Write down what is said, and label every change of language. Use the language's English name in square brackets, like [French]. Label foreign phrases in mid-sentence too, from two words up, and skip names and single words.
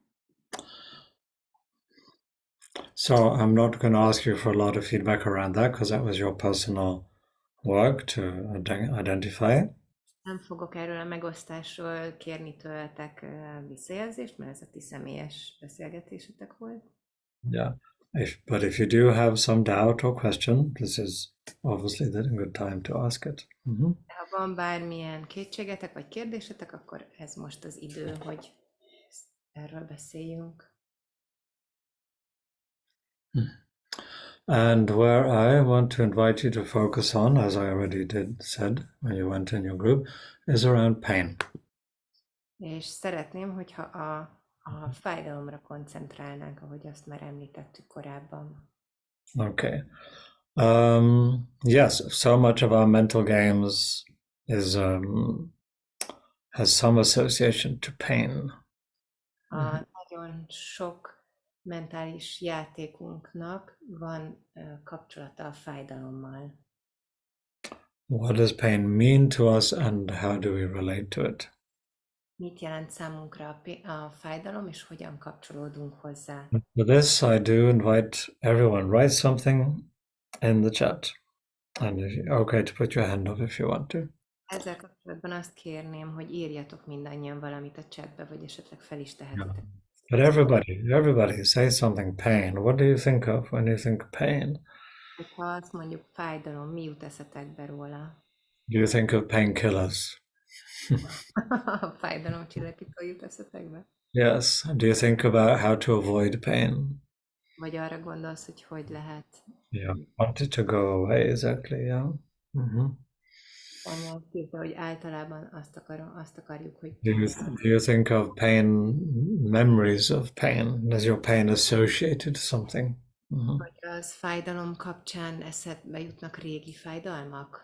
[English] So I'm not going to ask you for a lot of feedback around that because that was your personal work to identify. [Hungarian] Nem fogok erről a megosztásról kérni tőletek visszajelzést, mert ez a ti személyes beszélgetésetek volt. [English] Yeah. But if you do have some doubt or question, this is obviously the good time to ask it. [Hungarian] De ha van bármilyen kétségetek vagy kérdésetek, akkor ez most az idő, hogy erről beszéljünk. [English] And where I want to invite you to focus on, as I already said when you went in your group, is around pain. [Hungarian] És szeretném, hogyha a fájdalomra koncentrálnánk, ahogy azt már említettük korábban. [English] Okay. Yes, so much of our mental games is has some association to pain. [Hungarian] Nagyon sok mentális játékunknak van kapcsolata a fájdalommal. [English] What does pain mean to us and how do we relate to it? [Hungarian] Mit jelent számunkra a fájdalom, és hogyan kapcsolódunk hozzá? [English] For this, I do invite everyone, write something in the chat. And okay to put your hand up if you want to. [Hungarian] Ezzel kapcsolatban azt kérném, hogy írjatok mindannyian valamit a chatbe, vagy esetleg fel is tehetitek. [English] But everybody say something pain. What do you think of when you think pain? [Hungarian] Ha azt mondjuk fájdalom, mi jut eszetekbe róla? [English] Do you think of painkillers? [Hungarian] A fájdalom csillapító jut eszetekbe? [English] Yes. Do you think about how to avoid pain? [Hungarian] Vagy arra gondolsz, hogy hogy lehet? [English] Yeah. Want it to go away, exactly, yeah. [Hungarian] Daniel írta, hogy általában azt akarjuk, hogy... [English] Do you think of pain, memories of pain? Is your pain associated to something? [Hungarian] Vagy az fájdalom kapcsán eszedbe jutnak régi fájdalmak?